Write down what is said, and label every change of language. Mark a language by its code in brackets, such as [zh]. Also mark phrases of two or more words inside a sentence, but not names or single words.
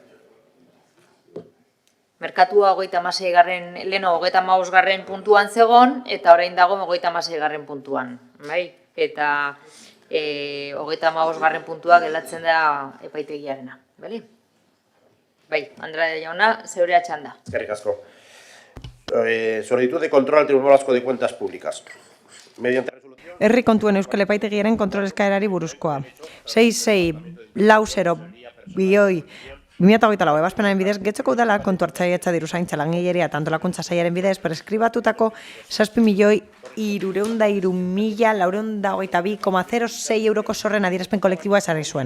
[eu] Merkatua 36. leheno 35. puntuan zegon, eta orain dago 36. puntuan, bai? Eta 35. puntua gelatzen da epaitegiarena, bale? Bai, Andrade jauna, zeurea txanda. Eskerrik asko. [es] Solicitud de control al Tribunal Vasco de Cuentas Públicas. Mediante resolución... [eu] Herri kontuen Euskal Epaitegiaren kontrol eskaerari buruzkoa. 6640 ebazpenaren bidez, Getxoko udala kontu hartzailetza diruzaintza langileria eta antolakuntza sailaren bidez preskribatutako 7.063.422,06 euroko zorren adierazpen kolektiboa esarri zuen.